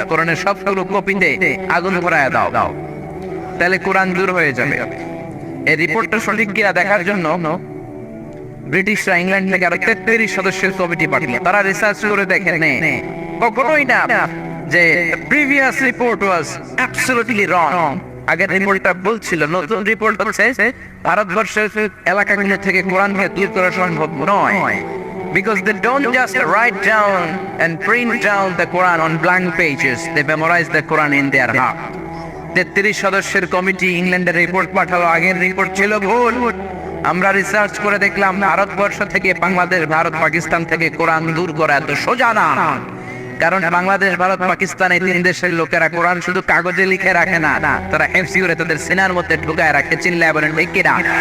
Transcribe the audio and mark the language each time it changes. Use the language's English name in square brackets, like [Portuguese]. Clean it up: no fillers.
[Bangla] কোরআনের সবগুলো কপিতে আগুন ধরায় দাও, তাহলে কোরআন দূর হয়ে যাবে। এই রিপোর্টটা সঠিক কিনা দেখার জন্য ব্রিটিশরা ইংল্যান্ড থেকে আরো 33 সদস্যের কমিটি পাঠালো। তারা রিসার্চ করে দেখে কখনোই না যে [English] Previous report was absolutely wrong. [Bangla] আগের রিপোর্টটা বলছিল, নতুন রিপোর্ট হচ্ছে ভারতবর্ষের এলাকাগুলো থেকে কোরআনকে দূর করা সম্ভব নয়, [English] because they don't just write down and print down the Quran on blank pages, they memorize the Quran in their heart. [Bangla] 33 সদস্যের কমিটি ইংল্যান্ডের রিপোর্ট পাঠালো, আগের রিপোর্ট ছিল ভুল। আমরা রিসার্চ করে দেখলাম ভারতবর্ষ থেকে বাংলাদেশ, ভারত পাকিস্তান থেকে কোরআন দূর করা এত সোজা না, কারণ বাংলাদেশ, ভারত, পাকিস্তান এই 3 দেশের লোকেরা কোরআন শুধু কাগজে লিখে রাখে না, তারা হেফজি করে তাদের সিনার মধ্যে ঢুকায় রাখে, চিল্লায় বলেন ঠিক কিনা?